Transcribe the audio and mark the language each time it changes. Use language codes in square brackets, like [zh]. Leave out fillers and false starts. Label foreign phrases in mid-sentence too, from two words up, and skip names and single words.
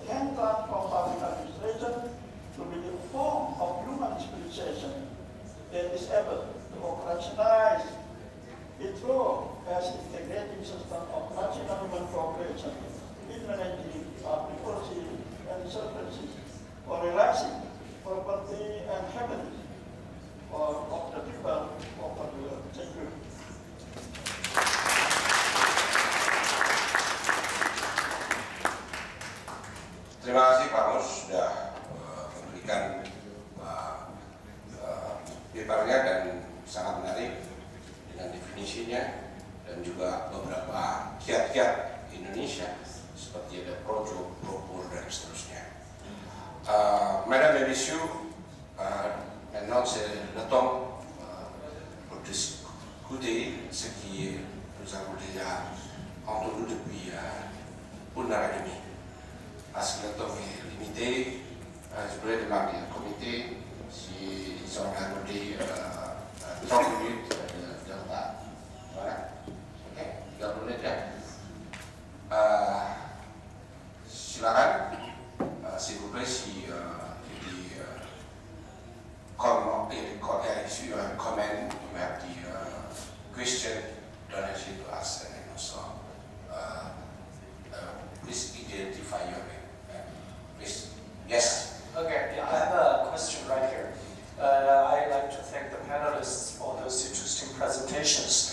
[en] can transform public administration to be a form of human civilization that is able to operationalize its role as integrating system of national human cooperation in managing public policy and services for realizing property and happiness of the people of the world. Thank you. [id] Terima kasih Pak Host sudah memberikan papernya dan sangat menarik dengan definisinya dan juga beberapa kiat-kiat Indonesia seperti ada projo, propor dan seterusnya. [fr] Mesdames et messieurs, maintenant c'est le temps pour discuter ce qui nous avons déjà entendu depuis une heure et demie. Parce que le temps est limité, je voudrais demander au comité s'ils ont accordé 30 minutes de retard. Voilà. [id] Ok, 30 menit ya. Silakan, [fr] s'il vous plaît, si il y a des [en] comments, you have comment, you have the question, donation to us, and then also please identify your name. Please. Yes. Okay, yeah, I have a question right here. I'd like to thank the panelists for those interesting presentations.